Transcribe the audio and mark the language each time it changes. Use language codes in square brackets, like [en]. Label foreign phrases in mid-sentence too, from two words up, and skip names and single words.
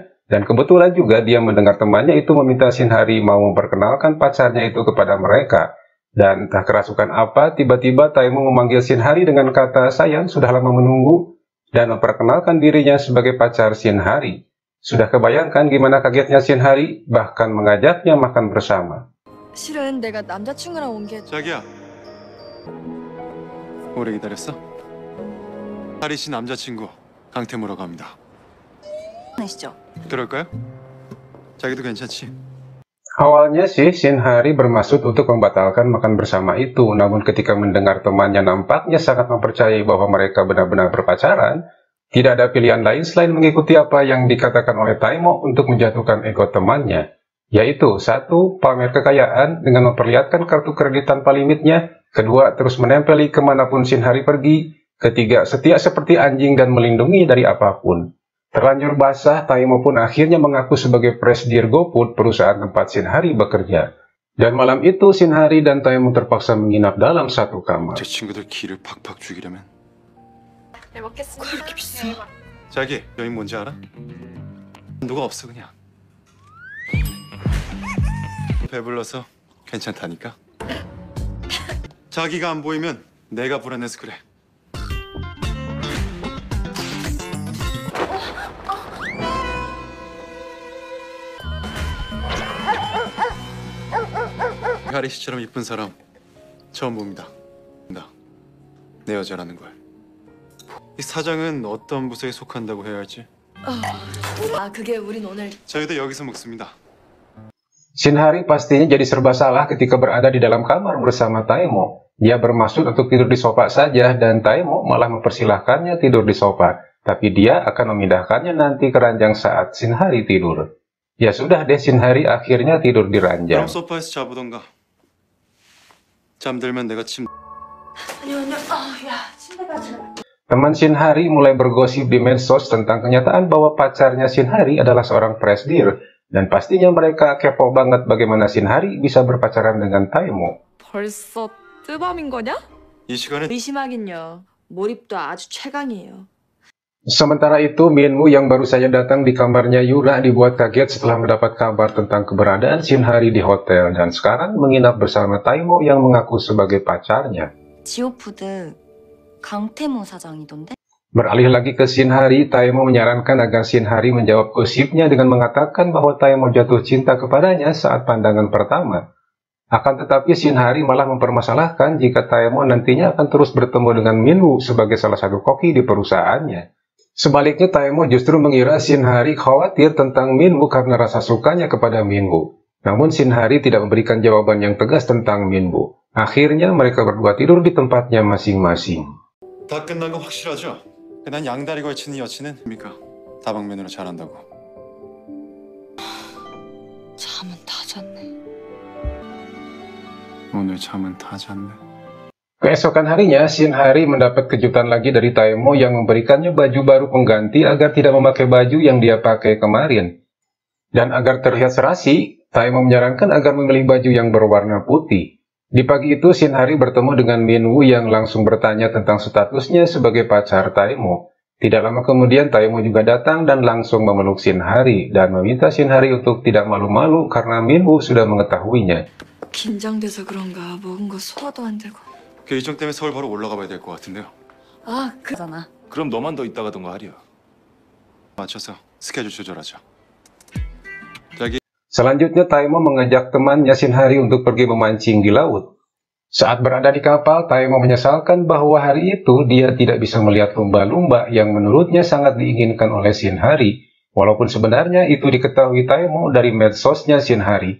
[id] Dan kebetulan juga dia mendengar temannya itu meminta Shinhari mau memperkenalkan pacarnya itu kepada mereka. Dan entah kerasukan apa, tiba-tiba Taemo memanggil Shinhari dengan kata sayang sudah lama menunggu dan memperkenalkan dirinya sebagai pacar Shinhari. Sudah kebayangkan gimana kagetnya Shinhari, bahkan mengajaknya makan bersama. [ko] 실은 내가 남자친구랑 온 게 자기야, 오래 기다렸어? 하리 씨 남자친구 강태무라고 합니다. 아시죠? 그럴까요? 자기도 괜찮지? [id] Awalnya sih Shinhari bermaksud untuk membatalkan makan bersama itu, namun ketika mendengar temannya nampaknya sangat mempercayai bahwa mereka benar-benar berpacaran, tidak ada pilihan lain selain mengikuti apa yang dikatakan oleh Taemo untuk menjatuhkan ego temannya, yaitu satu, pamer kekayaan dengan memperlihatkan kartu kredit tanpa limitnya, kedua, terus menempeli kemanapun Shinhari pergi, ketiga, setia seperti anjing dan melindungi dari apapun. Terlanjur basah, Taemo pun akhirnya mengaku sebagai presidir GoFood, perusahaan tempat Shinhari bekerja. Dan malam itu Shinhari dan Taemo terpaksa menginap dalam satu kamar. [ko] 제 친구들 기를 팍팍 죽이려면 잘 먹겠습니다. 그렇게 비싸? 자기, 여긴 뭔지 알아? 누가 없어 그냥. 배불러서 괜찮다니까. 자기가 안 보이면 내가 불안해서 그래. 하리 씨처럼 이쁜 사람 처음 봅니다. 내 여자라는 걸. 이 사장은 어떤 부서에 속한다고 해야 할지. 아, 그게 우린 오늘 저희도 여기서 먹습니다. [id] Shinhari pastinya jadi serba salah ketika berada di dalam kamar bersama Taemo. Dia bermaksud untuk tidur di sofa saja dan Taemo malah mempersilahkannya tidur di sofa. Tapi dia akan memindahkannya nanti ke ranjang saat Shinhari tidur. Ya sudah deh, Shinhari akhirnya tidur di ranjang. [ko] 그럼 소파에서 자보던가. 잠들면 내가 침. 아니요. 야, 침대 가자. [id] Teman Shinhari mulai bergosip di medsos tentang kenyataan bahwa pacarnya Shinhari adalah seorang presidir. Dan pastinya mereka kepo banget bagaimana Shinhari bisa berpacaran dengan Taemo. [ko] 벌써 뜨밤인 거냐? 이 시간에 의심하긴요. 몰입도 아주 최강이에요. [id] Sementara itu, Minwoo yang baru saja datang di kamarnya Yura dibuat kaget setelah mendapat kabar tentang keberadaan Shinhari di hotel dan sekarang menginap bersama Taemo yang mengaku sebagai pacarnya. [ko] 지오푸드 강태모 사장이던데? [id] Beralih lagi ke Shinhari, Taemo menyarankan agar Shinhari menjawab gosipnya dengan mengatakan bahwa Taemo jatuh cinta kepadanya saat pandangan pertama. Akan tetapi Shinhari malah mempermasalahkan jika Taemo nantinya akan terus bertemu dengan Minwoo sebagai salah satu koki di perusahaannya. Sebaliknya Taemo justru mengira Shinhari khawatir tentang Minwoo karena rasa sukanya kepada Minwoo. Namun Shinhari tidak memberikan jawaban yang tegas tentang Minwoo. Akhirnya mereka berdua tidur di tempatnya masing-masing. [ko] 다 끝난 거 확실하죠? 난 양다리 걸치는 여친은 그러니까 다방면으로 잘한다고. 잠은 다 잤네. 오늘 잠은 다 잤네. [id] Keesokan harinya, Shinhari mendapat kejutan lagi dari Taemo yang memberikannya baju baru pengganti agar tidak memakai baju yang dia pakai kemarin. Dan agar terlihat serasi, Taemo menyarankan agar memilih baju yang berwarna putih. Di pagi itu, Shinhari bertemu dengan Minwoo yang langsung bertanya tentang statusnya sebagai pacar Taemo. Tidak lama kemudian, Taemo juga datang dan langsung memeluk Shinhari dan meminta Shinhari untuk tidak malu-malu karena Minwoo sudah mengetahuinya. [ko] 긴장돼서 그런가 먹은 거 소화도 안 되고. 그 일정 때문에 서울 바로 올라가 봐야 될 것 같은데요. 아, 그 그잖아. 그럼 너만 더 있다가던가 하리야. 맞춰서 스케줄 조절하죠. 자기 [id] Selanjutnya Taemo mengajak temannya Shinhari untuk pergi memancing di laut. Saat berada di kapal, Taemo menyesalkan bahwa hari itu dia tidak bisa melihat lumba-lumba yang menurutnya sangat diinginkan oleh Shin Hari. Walaupun sebenarnya itu diketahui Taemo dari medsosnya Shin Hari.